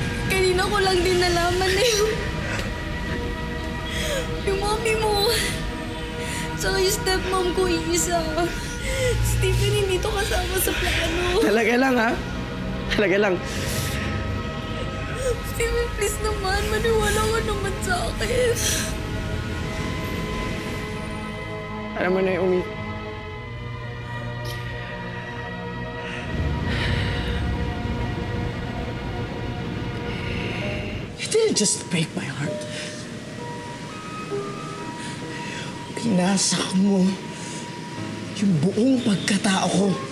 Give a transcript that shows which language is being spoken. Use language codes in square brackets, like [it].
[tl] Kanina ko lang din nalaman na yung mommy mo. Saka yung stepmom ko isa. Stephen, hindi to kasama sa plano. Talaga lang, ha? Talaga lang. Stephen, please naman. Maniwala ka naman sa akin. Alam mo, [en] Naomi, you didn't just break my heart. [tl] Pinasak mo yung buong pagkatao ko.